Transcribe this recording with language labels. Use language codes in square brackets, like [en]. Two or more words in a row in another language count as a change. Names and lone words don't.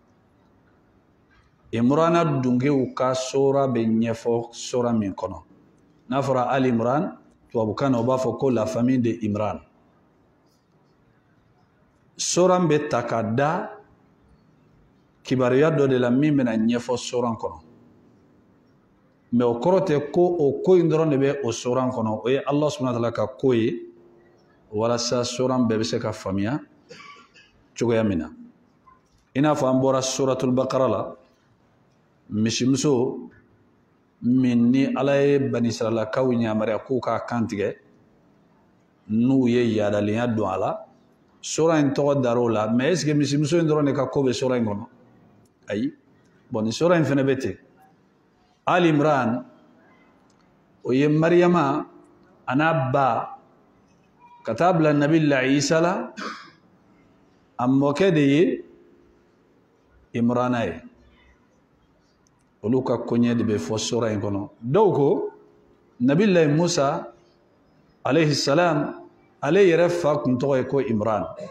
[bm] Imrana dungew ka sura bɛ ɲɛfɔ sura min kɔnɔ n'a fɔra Ali Imran tubabukan na u b'a fɔ ko [fr] la famille de Imran [bm] sura bɛ ta ka da kibaruya dɔ de la min bɛna ɲɛfɔ sura kɔnɔ mais o kɔrɔ tɛ ko o ko in dɔrɔn de bɛ o sura kɔnɔ o ye [ar] الله سبحانه وتعالى [bm] ka ko ye walasa sura bɛɛ bɛ se ka faamuya cogoya min na i n'a fɔ an bɔra [ar] سورة البقرة [bm] la misimuso min ni ala ye bani israilakaw ɲamariya k'u k'a kantigɛ n'u ye yaadalenya don a la sura in tɔgɔ dar'o la mais [fr] est ce que [bm] misimuso in dɔrɔn de ka ko bɛ sura in kɔnɔ ayi bon ni sura in fɛnɛ bɛ ten Ali Imran o ye Mariyama a n'a ba ka taa bila Nabila Isa la a mɔkɛ de ye Imrana ye olu ka koɲɛ de bɛ fɔ sura in kɔnɔ dɔw ko Nabila Musa [ar] عليه السلام [bm] ale yɛrɛ fa kun tɔgɔ ye ko Imran